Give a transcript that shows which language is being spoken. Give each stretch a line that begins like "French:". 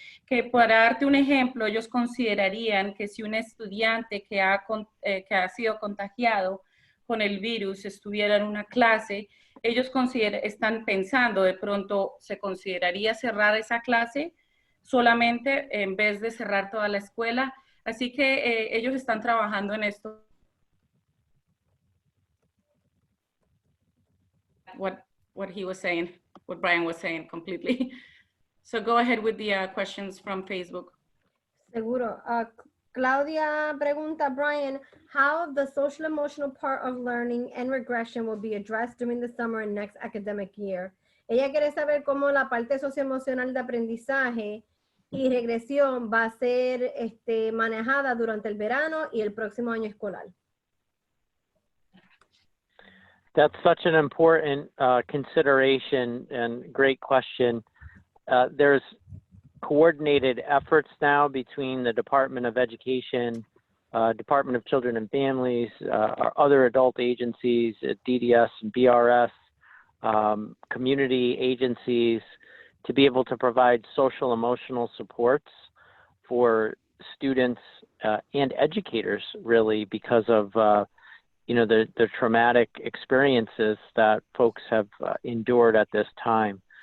Spanish: Que para darte un ejemplo, ellos considerarían que si un estudiante que ha sido contagiado con el virus estuviera en una clase, ellos están pensando, de pronto se consideraría cerrar esa clase solamente en vez de cerrar toda la escuela. Así que ellos están trabajando en esto.
English: What he was saying, what Bryan was saying completely. So go ahead with the questions from Facebook.
Spanish: Seguro. Claudia pregunta,
English: Bryan, how the social emotional part of learning and regression will be addressed during the summer and next academic year.
Spanish: Ella quiere saber cómo la parte socioemocional de aprendizaje y regresión va a ser manejada durante el verano y el próximo año escolar.
English: That's such an important consideration and great question. There's coordinated efforts now between the Department of Education, Department of Children and Families, our other adult agencies at DDS and BRS, community agencies, to be able to provide social emotional supports for students and educators, really, because of the traumatic experiences that folks have endured at this time.